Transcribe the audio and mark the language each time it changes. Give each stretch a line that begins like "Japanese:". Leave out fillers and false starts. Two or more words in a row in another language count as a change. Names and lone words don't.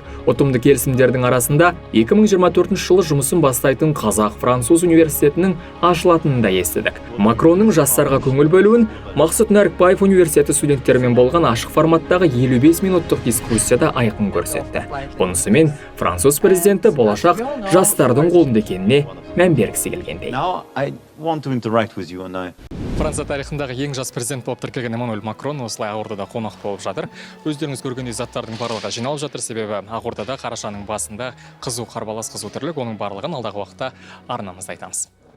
Kazakh: Ұтымды келісімдердің арасында 2024 жылы жұмысын бастайтын Қазақ-Француз университетінің ашылатынын да естідік. Макронның жастарға көңіл бөлуін Мақсұт Нәрікбаев университеті студенттерімен болған ашық форматтағы 55 минуттық дискуссияда айқын көрсетті. Бұнысымен француз президенті болашақ жастардың қолында екеніне мән бергісі келгендей.
English: Now I want to interact with you and
Kazakh: Франция тарихындағы ең жас президент болып тіркелген Эммануэль Макрон осылай Ақордада қонақ болып жатыр. Өздеріңіз көргендей заттардың барлығы жиналып жатыр, себебі Ақордада қарашаның басында қызу қарбалас қызу тірлік, оның барлығын алдағы уақытта арнамызда айтамыз.